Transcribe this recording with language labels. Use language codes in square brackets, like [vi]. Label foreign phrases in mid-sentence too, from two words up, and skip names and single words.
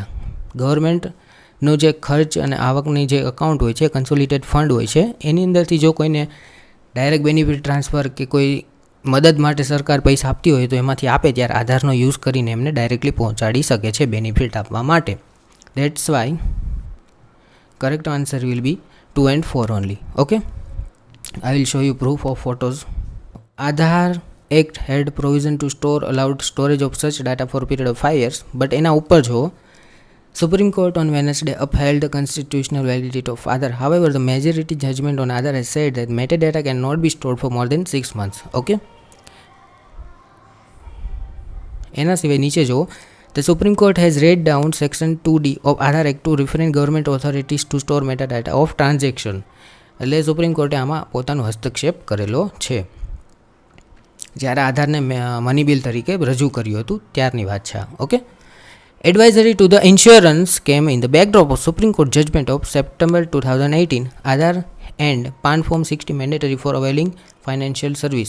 [gu] ગવર્મેન્ટનો જે ખર્ચ અને આવકની જે અકાઉન્ટ હોય છે, [en] consolidated fund [gu] હોય છે, એની અંદરથી જો કોઈને [en] direct benefit transfer [gu] કે કોઈ મદદ માટે સરકાર પૈસા આપતી હોય તો એમાંથી આપે ત્યારે આધારનો યુઝ કરીને એમને ડાયરેક્ટલી પહોંચાડી શકે છે બેનિફિટ આપવા માટે. [en] that's why correct answer will be 2 and 4 only. Okay, I will show you proof of photos. Aadhaar Act had provision to store allowed storage of such data for a period of 5 years, but [gu] એના ઉપર જો [en] Supreme Court on Wednesday upheld the constitutional validity of Aadhaar. However, the majority judgment on Aadhaar has said that metadata cannot be stored for more than 6 months. Okay, [gu] એના સિવાય નીચે જો [en] The Supreme Court has read down Section 2D of Aadhaar Act to referring government authorities to store metadata of transaction. [gu] એટલે સુપ્રીમ કોર્ટે આમાં પોતાનો હસ્તક્ષેપ કરેલો છે. જ્યારે આધારને મની બિલ તરીકે રજૂ કર્યું હતું ત્યારની વાત છે. [en] okay, advisory to the insurance came in the backdrop of Supreme Court judgment of September 2018. Aadhaar and PAN Form 60 mandatory for availing financial service.